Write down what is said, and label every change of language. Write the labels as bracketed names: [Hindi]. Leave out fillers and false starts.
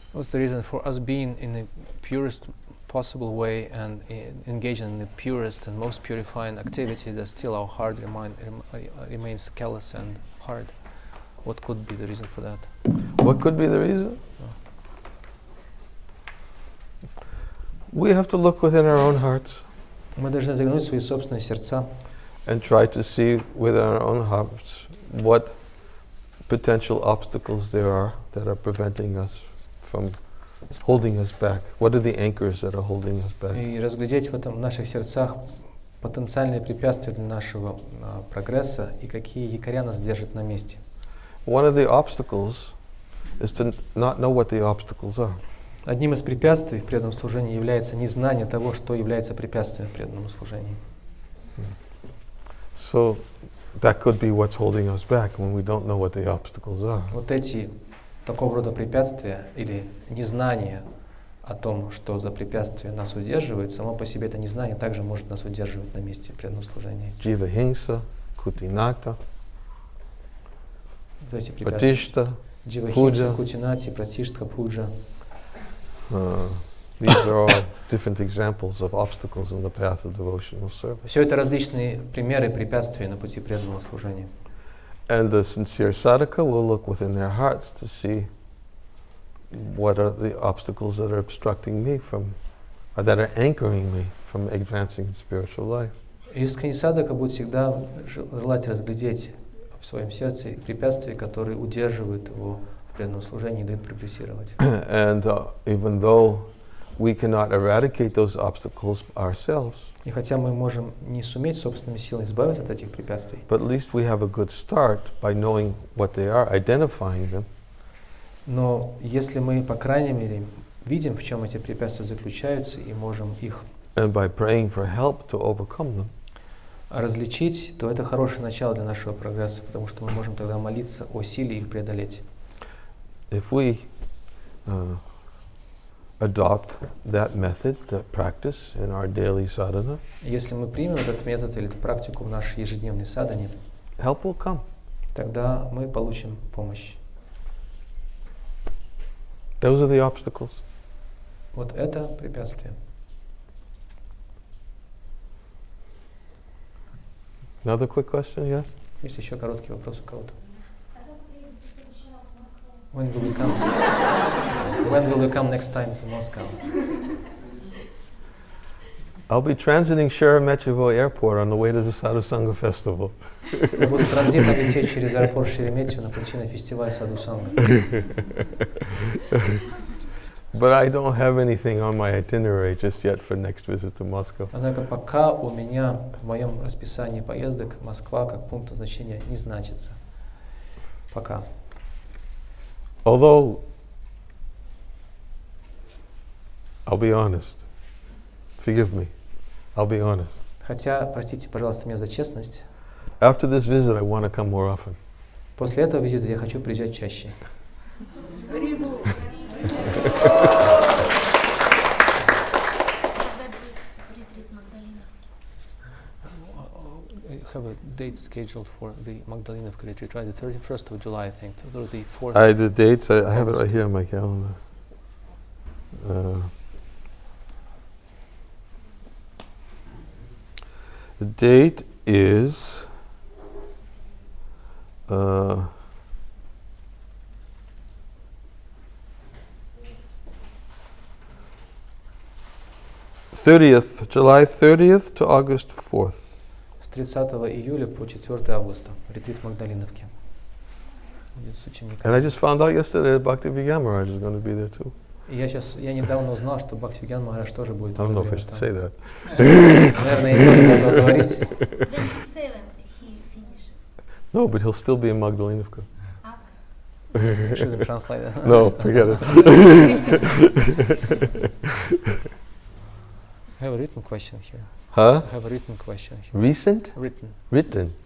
[English] What's the reason for us being in the purest possible way and engaging in the purest and most purifying activity that still our heart remains callous and hard? What could be the reason for that? What could be the reason? We have to look within our own hearts. [Russian] Мы должны заглянуть в свои собственные сердца [English] and try to see within our own hearts what potential obstacles there are that are preventing us from holding us back. What are the anchors that are holding us back? [Russian] и разглядеть в наших сердцах потенциальные препятствия для нашего прогресса и какие якоря нас держат на месте. [English] One of the obstacles is to not know what the obstacles are. [Russian] Одним из препятствий в преданном служении является незнание того, что является препятствием в преданном служении. [English] So that could be what's holding us back when we don't know what the obstacles are. [Russian] Вот эти такого рода препятствия или незнание о том, что за препятствие нас удерживает, само по себе это незнание также может нас удерживать на месте в преданном служении. [Sanskrit] Jiva hingsa, kutinata, [Russian] Вот эти препятствия. [Sanskrit] pratishta, Дживахимса, кутинати, пратиштха, пуджа. [English] These are all different examples of obstacles in the path of devotional service. [Russian] Все это различные примеры препятствий на пути преданного служения. [English] And the sincere sadhaka will look within their hearts to see what are the obstacles that are obstructing me from, or that are anchoring me from advancing in spiritual life. [Russian] Искренний садака будет всегда желать разглядеть в своем сердце препятствия, которые удерживают его в преданном служении и дают прогрессировать. [English] And even though we cannot eradicate those obstacles ourselves, [Russian] И хотя мы можем не суметь собственными силами избавиться от этих препятствий, [English] but at least we have a good start by knowing what they are, identifying them, [Russian] но если мы, по крайней мере, видим, в чем эти препятствия заключаются, и можем их [English] and by praying for help to overcome them, [Russian] различить, то это хорошее начало для нашего прогресса, потому что мы можем тогда молиться о силе их преодолеть. [English] if we adopt that method, that practice in our daily sadhana, [Russian] Если мы примем этот метод или эту практику в нашей ежедневной садхане, [English] help will come. [Russian] тогда мы получим помощь. [English] Those are the obstacles. [Russian] Вот это препятствие. [English] Another quick question, yes? [Russian] Есть еще короткий вопрос у кого-то? [English] When will you come next time to Moscow? I'll be transiting Sheremetyevo Airport on the way to the Sadhu Sangha Festival. [Russian] Я буду транзитом лететь через аэропорт Шереметьево на пути на фестиваль Саду Санга. [English] But I don't have anything on my itinerary just yet for next visit to Moscow. [Russian] Однако пока у меня в моем расписании поездок Москва как пункт назначения не значится. Пока. [English] Although, I'll be honest. Forgive me. I'll be honest. [Russian] Хотя, простите, пожалуйста, меня за честность, [English] After this visit, I want to come more often. [Russian] после этого визита я хочу приезжать чаще. [English] Have a date scheduled for the Magdalenovka retreat, right? The 31st of July, I think, to the 4th. The dates, I have it right here on my calendar. The date is 30th, July 30th to August 4th. [Russian] С 30 июля по 4 августа. Ретрит в Магдалиновке. Будет с учениками. [English] And I just found out yesterday that Bhaktivinoda Maharaj is going to be there too. [Russian] И я недавно узнал, что Бхактивиданта Махарадж тоже будет. [English] I don't know if I should say that. [Russian] Наверное, я не буду говорить. [English] 27 he finished. No, but he'll still be in Magdalenovka. Should I translate that? No, forget it. I have a written question here. Huh? I have a written question here. Recent? Written. Written?